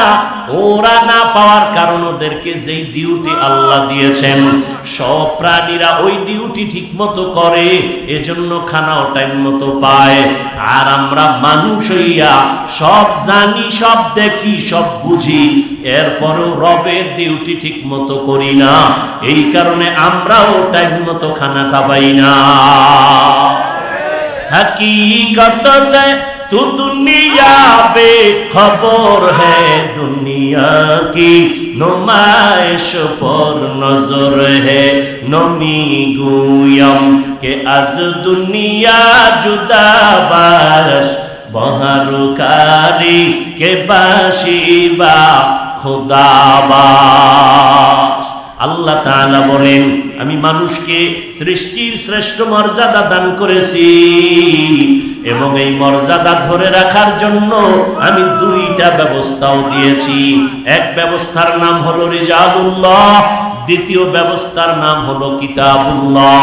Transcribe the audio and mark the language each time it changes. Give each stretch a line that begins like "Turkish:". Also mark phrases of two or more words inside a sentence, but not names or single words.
Bangla: ওরা না পাওয়ার কারণ ওদেরকে যেই ডিউটি আল্লাহ দিয়েছেন, সব প্রাণীরা ওই ডিউটি ঠিক মতো করে, এজন্য খানাও টাইম মতো পায়। আর আমরা মানুষ হইয়া সব জানি, সব দেখি, সব বুঝি, এরপরেও রবের ডিউটি ঠিক মতো করি না। এই কারণে আমরাও টাইম মতো খানাটা পাই না।
Urdu: حقیقت سے تو دنیا بے خبر ہے، دنیا کی نمائش پر نظر ہے.
Persian: نمی گویم که از دنیا جدا باش، به هر کاری که باشی با خدا باش.
Bangla: আল্লাহ তাআলা বলেন, আমি মানুষকে সৃষ্টির শ্রেষ্ঠ মর্যাদা দান করেছি এবং এই মর্যাদা ধরে রাখার জন্য আমি দুইটা ব্যবস্থাও দিয়েছি। এক ব্যবস্থার নাম হলো রিজালুল্লাহ, দ্বিতীয় ব্যবস্থার নাম হলো কিতাবুল্লাহ।